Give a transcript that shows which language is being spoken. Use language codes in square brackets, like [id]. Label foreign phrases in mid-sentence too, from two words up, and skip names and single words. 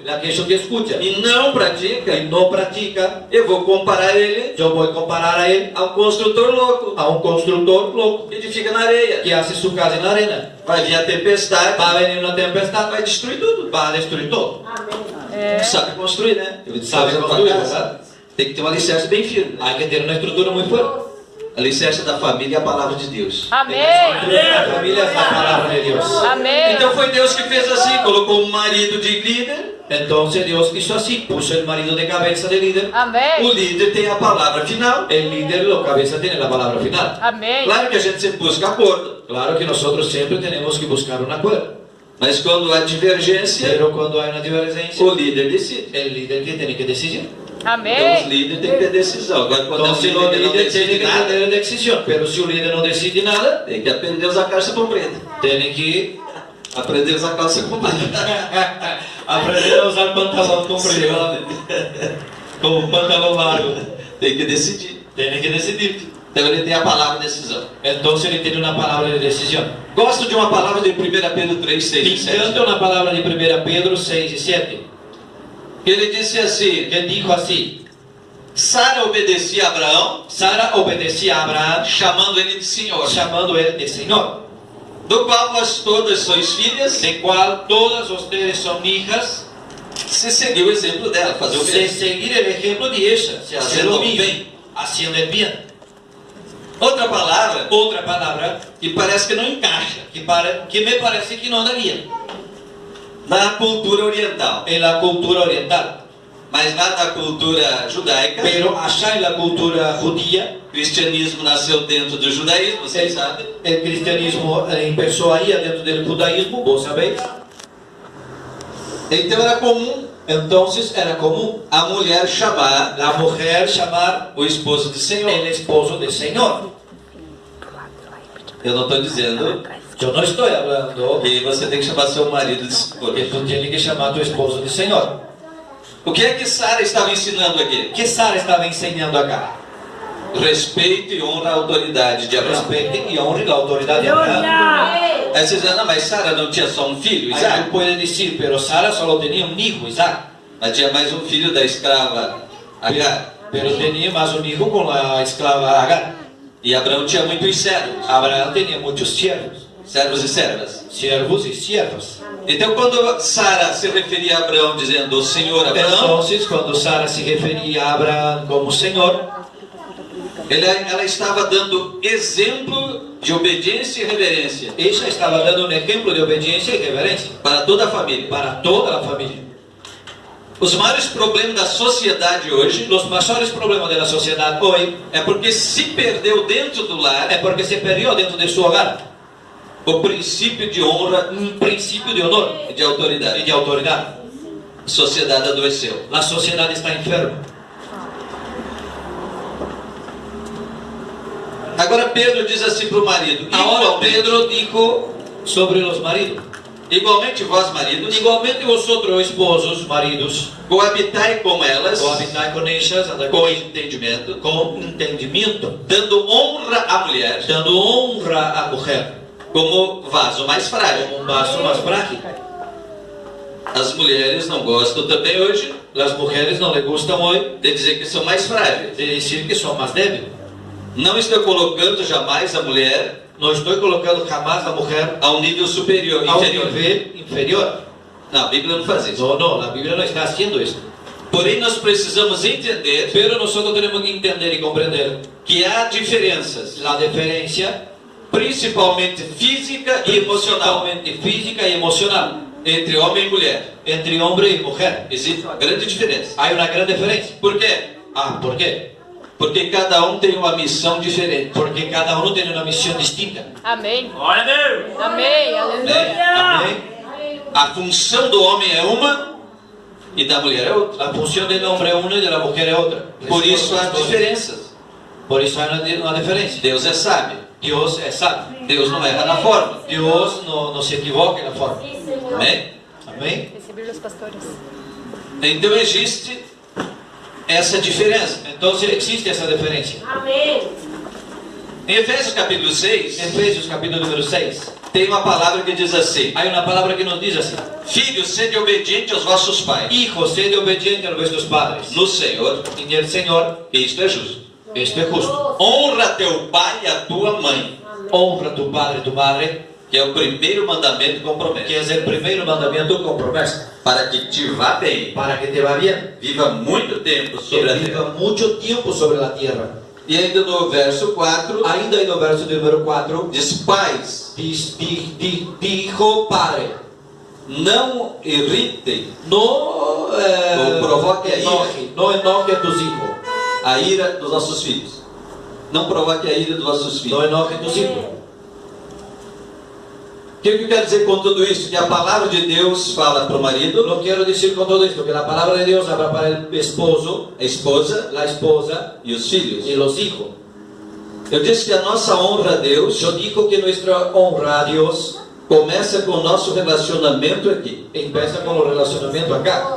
[es] Aquello que escucha [pt] e não pratica, [es] y no practica, [pt] eu vou comparar ele [es] yo voy a comparar a él [pt] a um construtor louco, [es] a un constructor loco [pt] que edifica na areia. [es] que hace su casa en la arena. [pt] Vai vir a tempestade, [es] Va a venir una tempestad, [pt] vai destruir tudo. [es] va a destruir todo. [pt] Sabe construir, né? [es] Sabe [pt] Fazer uma [es] construir, [pt] casa. [es] ¿verdad? [pt] Tem que ter um alicerce bem firme. [es] Hay que tener una estructura muy fuerte. [pt] Alicerce da família é a palavra de Deus. Amém. [es] La familia es la palabra de Dios. [pt] Amém. Então foi Deus que fez assim, colocou um marido de líder. [es] Entonces Dios hizo así, puso el marido de cabeza de líder. [pt] O Amém. líder tem a palavra final. [es] El líder, la cabeza, tiene la palabra final. [pt] Amém. Claro que a gente sempre busca acordo, [es] Claro que nosotros siempre tenemos que buscar un acuerdo. [pt] mas quando há divergência, [es] Pero cuando hay una divergencia, [pt] o líder decide. [es] el líder que tiene que decidir. [pt] Então os Amém. líderes têm que ter decisão. Agora quando o [es] Entonces los [pt] líder não [es] líderes tienen [pt] decide [es] que [pt] nada, [es] tener decisión. Pero si un líder no decide nada, [pt] tem que aprender a usar calça comprida. [es] tiene que [pt] Aprender a usar calça comprida. [es] aprender a usar pantalón comprido, como pantalón largo. [pt] Tem que decidir. [es] Tiene que decidir. [pt] Então ele tem a palavra decisão. [es] Entonces él tiene una palabra de decisión. [pt] Gosto de uma palavra de 1 Pedro 3, 6 [es] Me [pt] e 7. [es] encanta una palabra de 1 Pedro 6 y 7, [pt] Ele disse assim: [es] que dijo así: [pt] Sara obedecia a Abraão, [es] Sara obedecía a Abraham, [pt] chamando ele de Senhor, [es] llamando él de Señor, [pt] do qual vós todas sois filhas, [es] de cual todas ustedes son hijas, [pt] se seguiu o exemplo dela, fazer o [es] de [pt] bem. [es] seguir el ejemplo de ella, se hacer Haciendo lo mismo, bien. haciendo el bien. [pt] Outra palavra [es] Otra palabra [pt] que parece que não encaixa [es] que me parece que no daría [pt] na cultura oriental, [es] en la cultura oriental, [pt] mas lá na cultura judaica, [es] pero allá en la cultura judía, [pt] o cristianismo nasceu dentro do judaísmo, vocês sabem. [es] el cristianismo empezó ahí dentro del judaísmo, vos sabéis. [pt] Então era comum [es] Entonces era común [pt] a mulher chamar [es] la mujer llamar [pt] o esposo de Senhor. [es] el esposo del Señor. [pt] Eu não estou dizendo [es] Yo no estoy hablando [pt] que você tem que chamar seu marido de Senhor. [es] que tú tienes que llamar a tu esposo de Señor. [pt] O que é que Sara estava ensinando aqui? [es] ¿Qué Sara estaba enseñando acá? [pt] Respeito e honra a autoridade de Abraão. [es] Respete y honre la autoridad de Abraham. [pt] Aí você diz, não, mas Sara não tinha só um filho, [es] Ahí [pt] Isaac? [es] tú puedes decir, pero Sara solo tenía un hijo, Isaac. [pt] Mas tinha mais um filho da escrava Agar. [es] Pero tenía más un hijo con la esclava Agar. [pt] E Abraão tinha muitos servos, [es] Abraham tenía muchos [pt] servos e servas. [es] siervos y siervas. [pt] Então quando Sara se referia a Abraão dizendo, Senhor Abraão, [es] Entonces, cuando Sara se refería a Abraham como Señor, [pt] ela estava dando exemplo de obediência e reverência [es] ella estaba dando un ejemplo de obediencia y reverencia [pt] para toda a família. [es] para toda la familia. [pt] Os maiores problemas da sociedade hoje [es] Los mayores problemas de la sociedad hoy [pt] é porque se perdeu dentro do lar [es] es porque se perdió dentro de su hogar [pt] o princípio de honra [es] un principio de honor [pt] e de [es] y [pt] autoridade. [es] de autoridad. [pt] A sociedade adoeceu. [es] La sociedad está enferma. [pt] Agora Pedro diz assim para o marido, [es] Ahora [pt] igualmente, [es] Pedro dijo sobre los maridos: [pt] igualmente vós maridos, [es] igualmente vosotros esposos, maridos, [pt] coabitai com elas [es] cohabitai con ellas, andad [pt] com [es] con [pt] entendimento, [es] entendimiento, [pt] dando honra à mulher [es] dando honra a mujer [pt] como vaso mais frágil. [es] como un vaso más frágil. [pt] As mulheres não gostam também hoje [es] Las mujeres no les gustan hoy [pt] de dizer que são mais frágeis. [es] de decir que son más débiles. [pt] Não estou colocando jamais a mulher [es] No estoy colocando jamás a mujer [pt] a um nível superior, [es] a un [pt] inferior. [es] nivel inferior. [pt] Não, a Bíblia não faz isso. [es] No, no, la Biblia no está haciendo esto. [pt] Porém, nós precisamos entender [es] Pero nosotros tenemos que entender y comprender [pt] que há diferenças, [es] la diferencia, [pt] principalmente física e emocional, [es] principalmente física y emocional, [pt] entre homem e mulher. [es] entre hombre y mujer. [pt] Existe uma grande diferença. [es] Hay una gran diferencia. [pt] Por quê? [es] Ah, ¿por qué? [pt] Porque cada um tem uma missão diferente. [es] Porque cada uno tiene una misión distinta. [pt] Amém. Glória a Deus. Amém. Aleluia. [es] Amén. [pt] A função do homem é uma e da mulher é outra. [es] La función del hombre es una y de la mujer es otra. [pt] Por isso há diferenças. [es] Por eso hay una diferencia. [pt] Deus é sábio. [es] Dios es sabio. [pt] Deus não erra na forma. [es] Dios no se equivoca en la forma. [pt] Amém? [es] Amén. [pt] Receber os pastores. Então existe essa diferença. [es] Entonces existe esa diferencia. [pt] Em Efésios capítulo 6, [es] Efesios capítulo número 6. [pt] tem uma palavra que diz assim: [es] Hay una palabra que nos dice así: [pt] Filhos, sede obediente aos vossos pais, [es] Hijos, sed obedientes a vuestros padres. [pt] no Senhor, [es] Y el Señor, [pt] que isto é justo. [es] esto es justo. [pt] Honra teu pai e a tua mãe, [es] Honra a tu padre y tu madre, [pt] que é o primeiro mandamento com [es] que [pt] promessa, [es] es el primer mandamiento con promesa, [pt] para que te vá bem, [es] para que te va bien. [pt] viva muito tempo [es] Que [pt] sobre a terra. [es] viva mucho tiempo sobre la tierra. [pt] E ainda no verso 4, [es] Ainda en el verso número 4, [pt] diz: Pais, [es] dijo padre, [pt] não irritem [es] no [pt] O provoque a ira. [es] no enoje a tus hijos, [pt] a ira dos nossos filhos. Não provoque a ira dos nossos [es] no [pt] filhos. [es] enoje a tus hijos. [pt] O que eu quero dizer com tudo isso? Que a palavra de Deus fala para o marido, [es] Lo quiero decir con todo esto, que la palabra de Dios habla para el esposo, [pt] a esposa [es] la esposa [pt] e os filhos. [es] y los hijos. [pt] Eu disse que a nossa honra a Deus [es] Yo digo que nuestra honra a Dios [pt] começa com o nosso relacionamento aqui. [es] empieza con el relacionamiento acá.